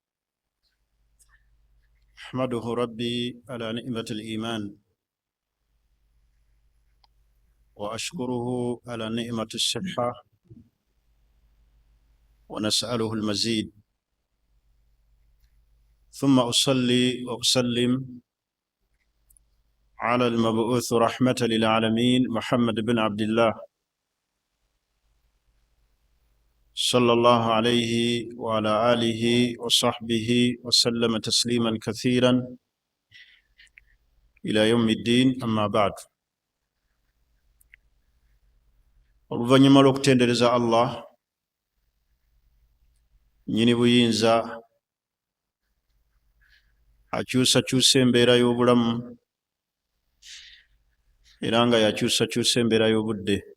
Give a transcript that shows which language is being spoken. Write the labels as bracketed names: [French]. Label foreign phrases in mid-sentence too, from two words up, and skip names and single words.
[Arabic] أحمده ربي على نعمة الإيمان وأشكره على نعمة الصحة ونسأله المزيد، ثم أصلي وأسلم على المبعوث رحمة للعالمين محمد بن عبد الله صلى الله عليه وعلى آله وصحبه وسلم تسليما كثيرا إلى يوم الدين. أما بعد. [Ganda] Oluvannyuma lw'okutendereza Allah nnyini buyinza akyusakyusa embeera y'obulamu era nga yakyusakyusa embeera y'obudde,